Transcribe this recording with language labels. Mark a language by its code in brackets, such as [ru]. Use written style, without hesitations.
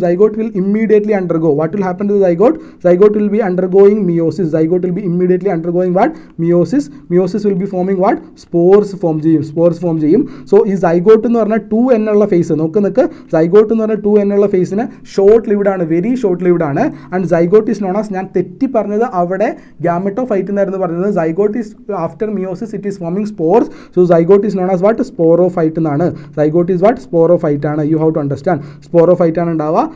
[en] Zygote will immediately undergo. What will happen to the zygote? Zygote will be undergoing meiosis. Zygote will be immediately undergoing what? Meiosis. Meiosis will be forming what? Spores form ചെയ്യും. [ml] So ഈ zygote എന്ന് പറഞ്ഞാൽ 2n ഉള്ള face നോക്ക്. Zygote എന്ന് പറഞ്ഞാൽ 2n ഉള്ള ഫേസിന് short lived ആണ്, [en] very short lived [ml] ആണ്. [en] and zygote is known as, [ml] ഞാൻ തെറ്റി പറഞ്ഞത് അവിടെ ഗാമറ്റോഫൈറ്റ് എന്നായിരുന്നു പറഞ്ഞത്. [en] Zygote is after meiosis it is forming spores. So zygote is known as what? Sporophyte എന്നാണ്. Zygote is what? Sporophyte ആണ്. You have to understand. Sporophyte [ml] ആണ് ഉണ്ടാവുക.